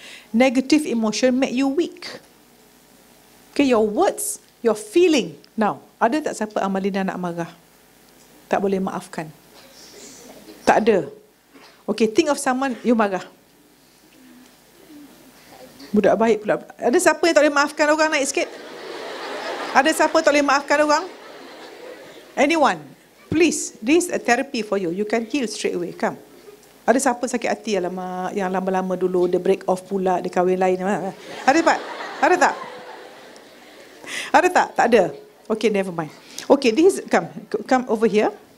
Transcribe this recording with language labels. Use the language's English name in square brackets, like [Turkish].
[English] Negative emotion make you weak. Okay, your words, your feeling. [Malay] Now, ada tak siapa Amalina nak marah? Tak boleh maafkan? Tak ada. [English] Okay, think of someone you marah. [Malay] Budak baik pula. Ada siapa yang tak boleh maafkan orang? Naik sikit. Ada siapa tak boleh maafkan orang? [English] Anyone? Please, this is a therapy for you. You can heal straight away. [Malay] Come. Ada siapa sakit hati alamak, yang lama-lama dulu dia break off pula, dia kahwin lain. Ada tak? Ada tak? Ada tak? Tak ada. Okay, never mind. [English] Okay, this come over here.